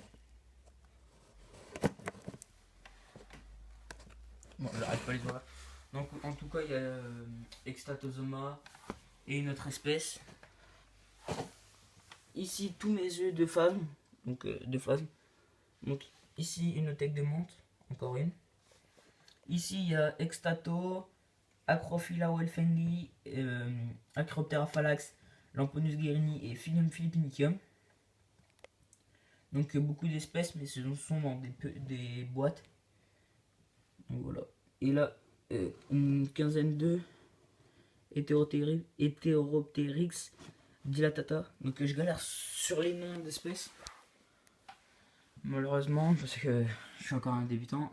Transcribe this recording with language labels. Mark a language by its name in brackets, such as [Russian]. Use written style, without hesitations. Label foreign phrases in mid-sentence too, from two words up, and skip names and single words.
[French] Bon, j'arrive pas à les ouvrir. Donc en tout cas, il y a Extatosoma et une autre espèce. Ici, tous mes œufs de phasme. Donc de phasme. Donc ici, une tech de menthe. Encore une. Ici, il y a Extato, Acrophylla welfengi, Acroptera phallax, Lamponus guerini et Philium philippinicum. Donc beaucoup d'espèces, mais ce sont dans des boîtes. Donc voilà. Et là, une quinzaine d'œufs Heteropteryx dilatata. Donc je galère sur les noms d'espèces. Malheureusement, parce que je suis encore un débutant.